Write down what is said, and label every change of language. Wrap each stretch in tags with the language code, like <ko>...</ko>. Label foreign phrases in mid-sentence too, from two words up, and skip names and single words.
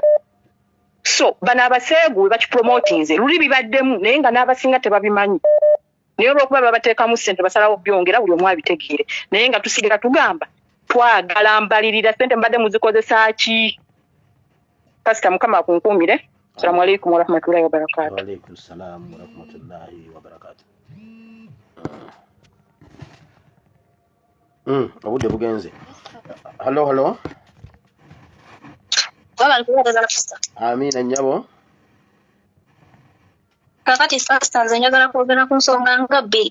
<lg>So bano abaseegu we bakipromotinze luli bibaddemu naye nga n'abasinga tebabimanyi. Naye olw'okuba babateekamu ssente basalawo byongera buli omu abitegere naye nga tusigala tugamba twagala mbalirira ssente mbadde muzikozesa ki. Pastor Mukama akunkuumire.</lg> <ar>السلام عليكم ورحمة الله وبركاته. وعليكم السلام ورحمة الله وبركاته.</ar> <lg>Obudde bugenze. Hello. Amina nnyabo. Kakati Pastor nze njagala kwogera ku nsonga nga bbiri.</lg>